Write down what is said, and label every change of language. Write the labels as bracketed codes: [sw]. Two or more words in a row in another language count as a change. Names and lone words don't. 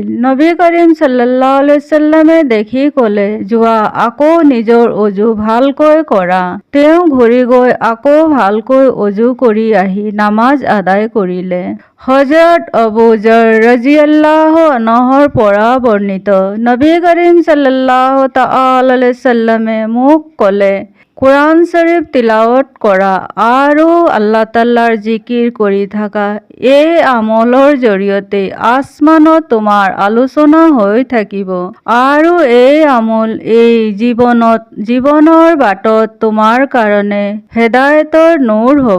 [as] নবী কৰিম [ar] صلى الله عليه وسلم [as] দেখি ক'লে, যোৱা আকৌ নিজৰ অজু ভালকৈ কৰা। তেওঁ ঘূৰি গৈ আকৌ ভালকৈ অজু কৰি আহি নামাজ আদায় কৰিলে। হযৰত আবু যৰ [ar] رضي الله عنه [as] পৰা বৰ্ণিত, নবী কৰিম [ar] صلى الله تعالى عليه وسلم [as] মোক ক'লে, কুৰাণ শৰীফ তিলাৱত কৰা আৰু আল্লাহ তাআলাৰ জিকিৰ কৰি থাকা। এই আমলৰ জৰিয়তে আসমানত তোমাৰ আলোচনা হৈ থাকিব আৰু এই আমল এই জীৱনৰ বাটত তোমাৰ কাৰণে হেদায়েতৰ নূৰ হ'ব।